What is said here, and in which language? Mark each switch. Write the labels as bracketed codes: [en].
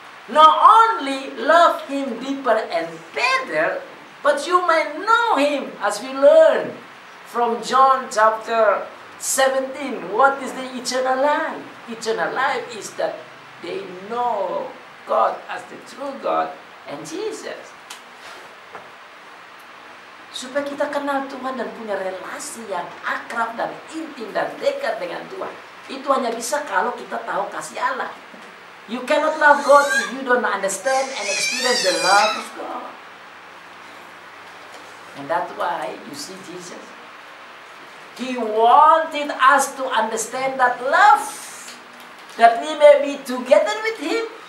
[en] Not only love Him deeper and better, but you may know Him, as we learn from John chapter 17. What is the eternal life? Eternal life is that they know God as the true God and Jesus. [id] Supaya kita kenal Tuhan dan punya relasi yang akrab dan intim dan dekat dengan Tuhan. Itu hanya bisa kalau kita tahu kasih Allah. [en] You cannot love God if you don't understand and experience the love of God. And that's why you see Jesus. He wanted us to understand that love, that we may be together with Him.